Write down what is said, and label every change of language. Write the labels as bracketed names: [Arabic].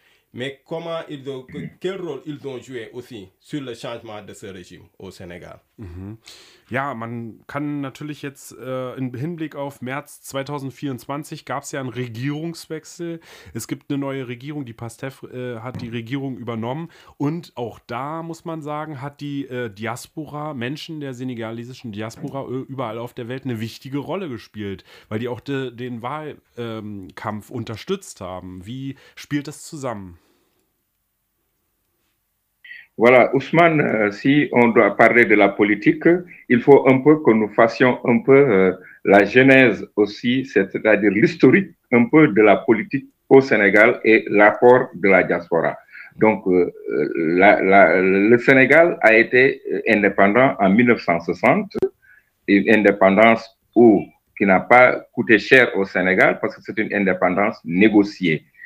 [French] Mais comment quel rôle ils ont joué aussi sur le changement de ce régime au Sénégal? Mm-hmm. [German] Ja, man kann natürlich jetzt im Hinblick auf März 2024 gab es ja einen Regierungswechsel. Es gibt eine neue Regierung, die Pastef hat die Regierung übernommen. Und auch da muss man sagen, hat die Diaspora, Menschen der senegalesischen Diaspora überall auf der Welt eine wichtige Rolle gespielt, weil die auch den Wahlkampf unterstützt haben. Wie spielt das zusammen? [French] Voilà, Ousmane, si on doit parler de la politique, il faut un peu que nous fassions un peu la genèse aussi, c'est-à-dire l'historique un peu de la politique au Sénégal et l'apport de la diaspora. Donc, le Sénégal a été indépendant en 1960, une indépendance qui n'a pas coûté cher au Sénégal parce que c'est une indépendance négociée.